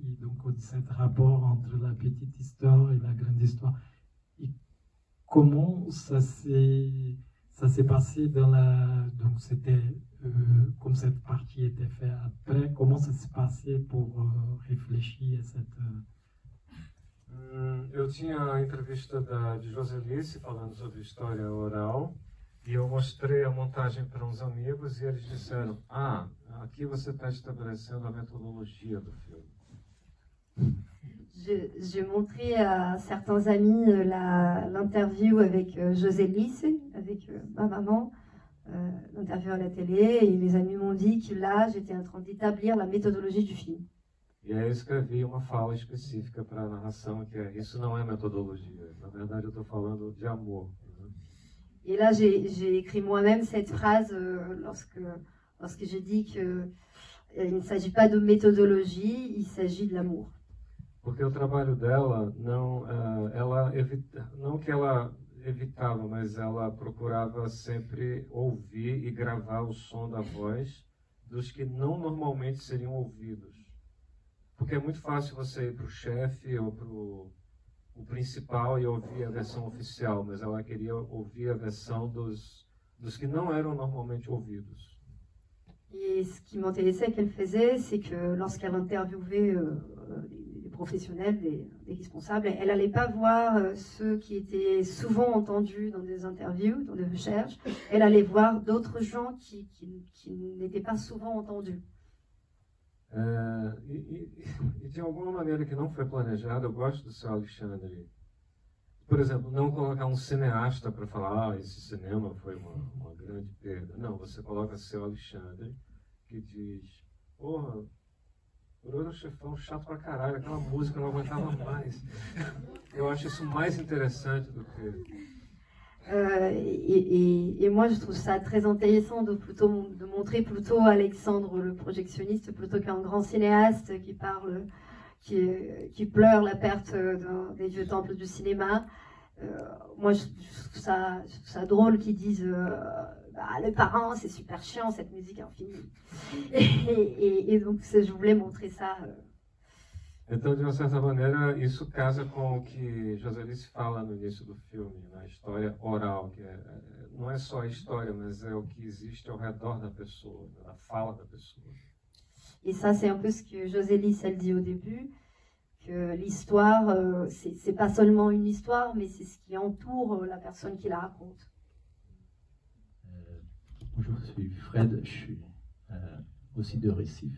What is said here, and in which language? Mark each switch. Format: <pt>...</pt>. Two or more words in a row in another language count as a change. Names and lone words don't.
<fr>Et donc, ce rapport entre la petite histoire et la grande histoire. Et comment ça s'est passé donc, c'était, comme cette partie était faite après, comment ça s'est passé pour réfléchir à cette...</fr> <pt>Eu tinha a entrevista de Joselice falando sobre história oral e eu mostrei a montagem para uns amigos e eles disseram: aqui você está estabelecendo a metodologia do filme.</pt> <fr>J'ai montré à certains amis l'interview avec Joselice, avec ma maman, l'interview à la télé, et mes amis m'ont dit que là, j'étais en train d'établir la méthodologie du film.</fr> <pt>E aí eu escrevi uma fala específica para a narração, que é: isso não é metodologia, na verdade eu estou falando de amor.</pt> <fr>Et là, j'ai écrit moi-même cette phrase lorsque j'ai dit qu'il ne s'agit pas de méthodologie, il s'agit de l'amour.</fr> <pt>Porque o trabalho dela, não que ela evitava, mas ela procurava sempre ouvir e gravar o som da voz dos que não normalmente seriam ouvidos. Porque é muito fácil você ir para o chefe ou para o principal e ouvir a versão oficial, mas ela queria ouvir a versão dos que não eram normalmente ouvidos.</pt> <fr>Et ce qui m'intéressait qu'elle faisait, c'est que lorsqu'elle interviewait des professionnels, des responsables, elle n'allait pas voir ceux qui étaient souvent entendus dans des interviews, dans des recherches, elle allait voir d'autres gens qui n'étaient pas souvent entendus.</fr> <pt>E de alguma maneira que não foi planejada, eu gosto do seu Alexandre. Por exemplo, não colocar um cineasta para falar: esse cinema foi uma grande perda. Não, você coloca seu Alexandre, que diz: porra, Poderoso Chefão, chato pra caralho, aquela música eu não aguentava mais. Eu acho isso mais interessante do que...</pt> <fr>Et moi, je trouve ça très intéressant de montrer plutôt Alexandre le projectionniste plutôt qu'un grand cinéaste qui parle, qui pleure la perte des vieux temples du cinéma. Moi, je trouve ça drôle qu'ils disent les parents, c'est super chiant cette musique infinie. Et donc, je voulais montrer ça.</fr> <pt>Então, de uma certa maneira, isso casa com o que Joselice fala no início do filme, na história oral, que não é só a história, mas é o que existe ao redor da pessoa, da fala da pessoa.</pt> <fr>Et ça, c'est un peu ce que Joselice, elle dit au début, que l'histoire, c'est pas seulement une histoire, mais c'est ce qui entoure la personne qui la raconte. Bonjour, je suis Fred, je suis aussi de Recife.</fr>